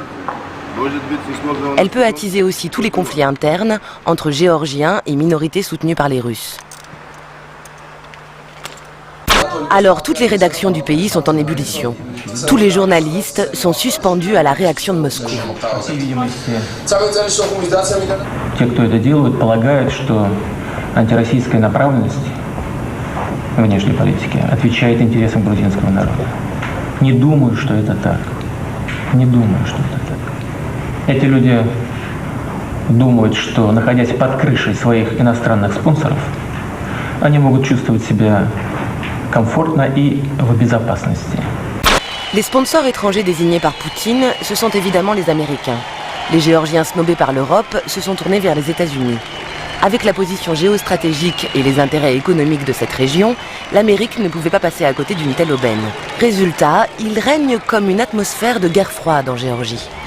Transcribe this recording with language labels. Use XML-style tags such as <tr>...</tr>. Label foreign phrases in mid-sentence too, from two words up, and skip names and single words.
<fr>Elle peut attiser aussi tous les conflits internes entre Géorgiens et minorités soutenues par les Russes. Alors toutes les rédactions du pays sont en ébullition. Tous les journalistes sont suspendus à la réaction de Moscou.</fr> <ru>Те, кто это делают, полагают, что антироссийская направленность внешней политики отвечает интересам грузинского народа. Не думаю, что это так. Не думаю, что это так. Эти люди думают, что, находясь под крышей своих иностранных спонсоров, они могут чувствовать себя комфортно и в безопасности.</ru> <fr>Les sponsors étrangers désignés par Poutine, ce sont évidemment les Américains. Les Géorgiens snobés par l'Europe se sont tournés vers les États-Unis. Avec la position géostratégique et les intérêts économiques de cette région, l'Amérique ne pouvait pas passer à côté d'une telle aubaine. Résultat, il règne comme une atmosphère de guerre froide en Géorgie.</fr>